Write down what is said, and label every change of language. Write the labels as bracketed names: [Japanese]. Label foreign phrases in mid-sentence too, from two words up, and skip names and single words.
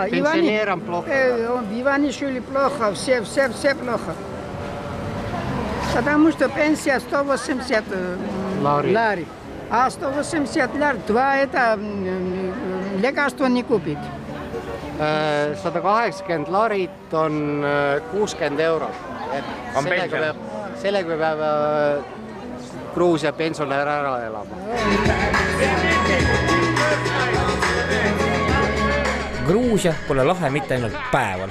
[Russian] Пенсионерам плохо, Иванишвили плохо, все плохо. Потому что пенсия 180 лари. А 180 лар, 2 это лекарство не купит. [Estonian] 180 larit on 60 eurot. [English] On pension. [Estonian] Sellega peab Gruusia pensionär ära elama. Gruusia pole lahe mitte ainult päeval.